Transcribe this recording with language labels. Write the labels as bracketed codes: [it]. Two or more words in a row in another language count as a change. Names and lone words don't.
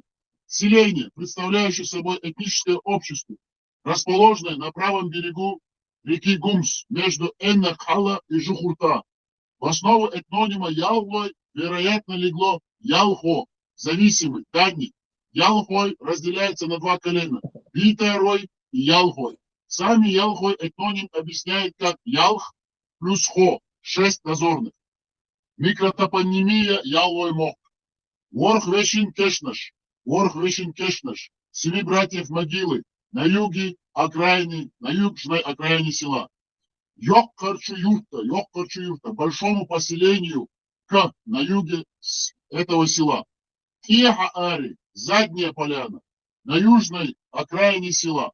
[ru] Селение, представляющее собой этническое общество, расположенное на правом берегу реки Гумс между Эннахала и Жухурта. В основу этнонима Яллой, вероятно, легло Ялхо, зависимый, дальний. Ялхой разделяется на два колена – Битарой и Ялхой. Сами Ялхой этноним объясняет как Ялх плюс Хо, 6 дозорных. Микротопонимия Яллой Мох. [ce] Ворх Вешин Кешнаш, [ru] 7 братьев могилы, на юге окраине, на южной окраине села. [ce] Йоккарчу юрта, [ru] большому поселению на юге этого села. Тиха-Ари, задняя поляна, на южной окраине села.